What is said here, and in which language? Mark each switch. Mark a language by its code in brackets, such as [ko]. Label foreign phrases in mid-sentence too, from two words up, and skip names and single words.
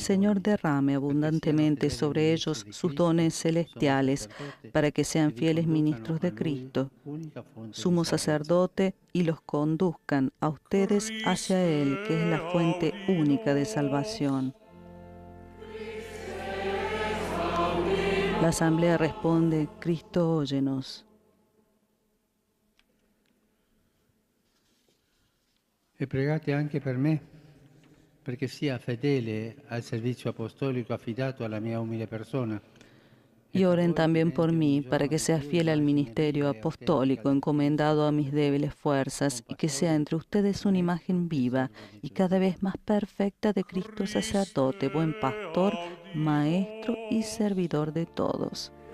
[es] Señor derrame abundantemente sobre ellos sus dones celestiales, para que sean fieles ministros de Cristo, sumo sacerdote, y los conduzcan a ustedes hacia Él, que es la fuente única de salvación. La asamblea responde: Cristo, óyenos. [it] E pregate anche per me, perché sia fedele al servizio apostolico affidato alla mia umile persona. [es] Y oren también por mí, para que sea fiel al ministerio apostólico encomendado a mis débiles fuerzas, y que sea entre ustedes una imagen viva y cada vez más perfecta de Cristo sacerdote, buen pastor, maestro y servidor de todos.